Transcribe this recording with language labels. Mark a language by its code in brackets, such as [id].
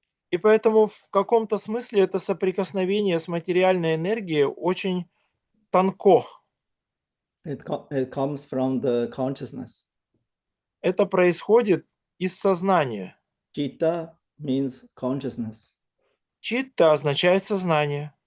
[ru] И поэтому в каком-то смысле это соприкосновение с материальной энергией очень тонко. [en] It comes from the consciousness. [ru] Это происходит из сознания. [en] Chitta means consciousness. [ru] Читта означает сознание.